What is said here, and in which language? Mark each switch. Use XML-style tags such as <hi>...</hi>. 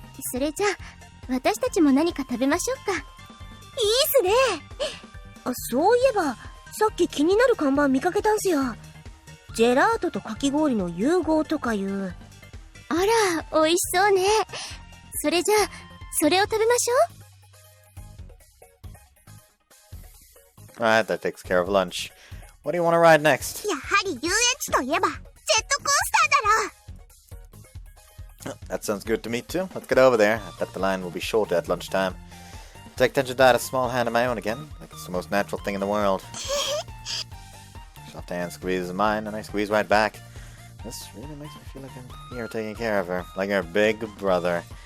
<ja>それじゃあ私たちも何か食べましょうか。いいっすね。そういえばさっき気になる看板見かけたんすよ。ジェラートとかき氷の融合とかいう。あら、美味しそうね。それじゃあそれを食べましょう。</ja> <en>Alright, that takes care of lunch. What do you want to ride next?</en> <ja>やはり遊園地といえばジェットコースターだろ。</ja> <en>That sounds good to me too. Let's get over there. I bet the line will be shorter at lunchtime. Take Tenjidata's small hand in my own again, like it's the most natural thing in the world. Soft hand squeezes mine, and I squeeze right back. This really makes me feel like I'm here taking care of her, like her big brother.</en>